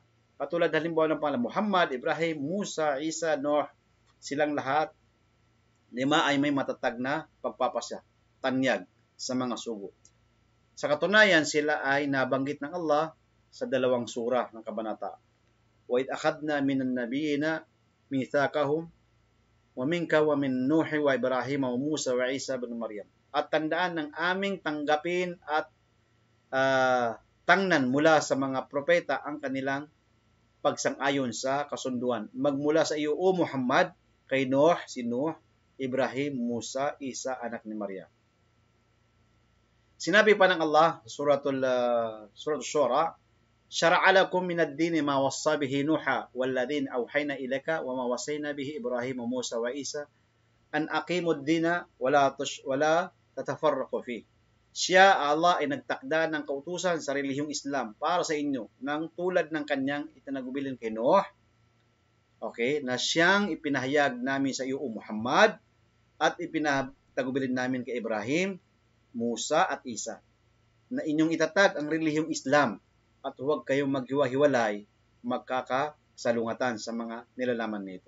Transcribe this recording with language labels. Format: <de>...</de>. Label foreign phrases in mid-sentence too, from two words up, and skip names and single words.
<tl>Katulad halimbawa ng pangalan Muhammad, Ibrahim, Musa, Isa, Noah, silang lahat, 5 ay may matatag na pagpapasya, tanyag sa mga sugo. Sa katunayan, sila ay nabanggit ng Allah sa 2 surah ng kabanata.</tl> <ar>وإذ أخذنا من النبيين ميثاقهم ومنك ومن نوح وإبراهيم وموسى وعيسى ابن مريم.</ar> <tl>At tandaan ng aming tanggapin at tangnan mula sa mga propeta ang kanilang pagsang-ayon sa kasunduan. Magmula sa iyo, O Muhammad, kay Nuh, si Nuh, Ibrahim, Musa, Isa, anak ni Maria. Sinabi pa ng Allah,</tl> <ar>Suratul Shura, شرع لكم من الدين ما وصى به نوحا والذي أوحينا إليك وما وصينا به إبراهيم وموسى وعيسى أن أقيموا الدين ولا تتفرقوا في.</ar> <tl>Siya, Allah, ay nagtakda ng kautusan sa relihiyong Islam para sa inyo ng tulad ng kanyang itinagubilin kay Nuh, okay, na siyang ipinahayag namin sa iyo, O Muhammad, at ipinatagubilin namin kay Ibrahim, Musa at Isa, na inyong itatag ang relihiyong Islam at huwag kayong maghiwa-hiwalay, magkakasalungatan sa mga nilalaman nito.</tl>